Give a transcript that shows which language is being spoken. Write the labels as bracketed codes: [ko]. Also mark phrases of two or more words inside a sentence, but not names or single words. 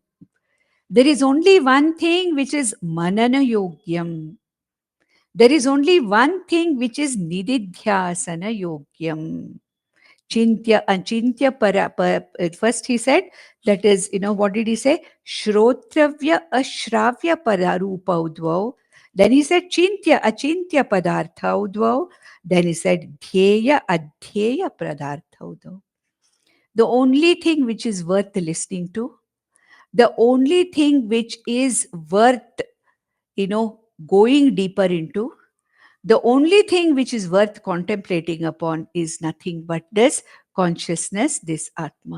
[en] There is only one thing which is [sa] मनन योग्यम्. [en] There is only one thing which is [sa] निदिध्यासन योग्यम्. चिन्त्य, अचिन्त्य [en] first he said, that is, what did he say? [sa] श्रोतव्य अश्रव्य पररूप उद्भव. [en] Then he said [sa] चिन्त्य, अचिन्त्य पदार्थ उद्भव. [en] Then he said [sa] ध्येय, अध्येय पदार्थ उद्भव. [en] The only thing which is worth listening to, the only thing which is worth, going deeper into, the only thing which is worth contemplating upon is nothing but this consciousness, this Atma.